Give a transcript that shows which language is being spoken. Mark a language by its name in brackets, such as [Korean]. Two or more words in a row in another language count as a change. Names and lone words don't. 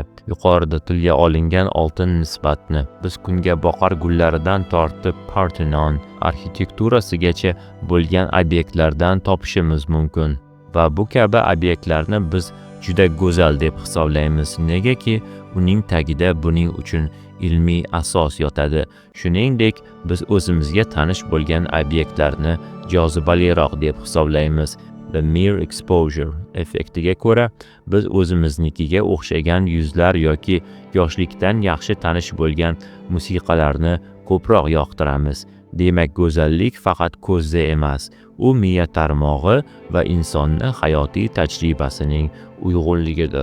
[Uzbek] Yuqorida tilga olingan oltin nisbatni biz kunga boqar gullaridan tortib Parthenon arxitekturasigacha bo'lgan obyektlardan topishimiz mumkin. Va bu kabi obyektlarni biz juda go'zal deb hisoblaymiz. Negaki uning tagida buning uchun ilmiy asos yotadi. Shuningdek, biz o'zimizga tanish bo'lgan obyektlarni jozibaliroq deb hisoblaymiz. [English] The mere exposure [Uzbek] effektiga ko'ra, biz o'zimiznikiga o'xshagan yuzlar yoki yoshlikdan yaxshi tanish bo'lgan musiqalarni ko'proq yoqtiramiz. Demak, go'zallik faqat ko'zda emas, u miya tarmog'i va insonni hayotiy tajribasining uyg'unligidir.